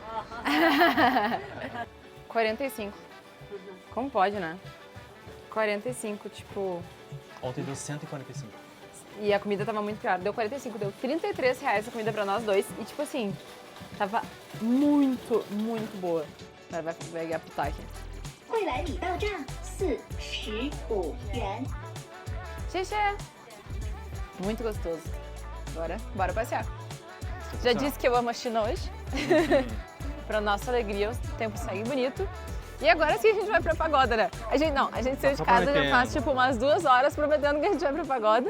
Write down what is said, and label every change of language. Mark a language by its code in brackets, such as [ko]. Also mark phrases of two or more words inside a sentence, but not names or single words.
[pt] 45. Como pode, né? 45, tipo... Ontem deu 145. E a comida tava muito pior. Deu 45, deu R$33 a comida pra nós dois. E tipo assim, tava muito, muito boa. Agora vai apitar aqui. [zh] 未来礼到站45元。 [pt] Xixi! Muito gostoso. Agora, bora passear. Já disse que eu amo a China hoje. Pra nossa alegria, o tempo segue bonito. E agora sim a gente vai pra pagoda, né? A gente saiu de casa já faz tipo umas 2 horas prometendo que a gente vai pra pagoda.